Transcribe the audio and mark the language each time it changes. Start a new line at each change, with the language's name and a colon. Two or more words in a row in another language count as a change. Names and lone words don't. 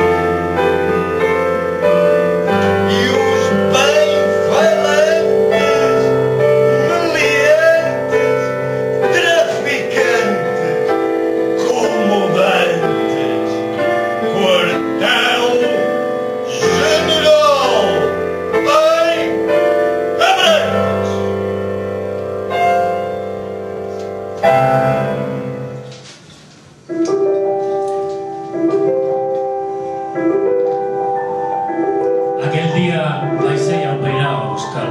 Portuguese: E os bem-falantes, meliantes, traficantes, comodantes, quartel general em Abrantes.
Galician: Aquel día baixei ao peirao a buscala.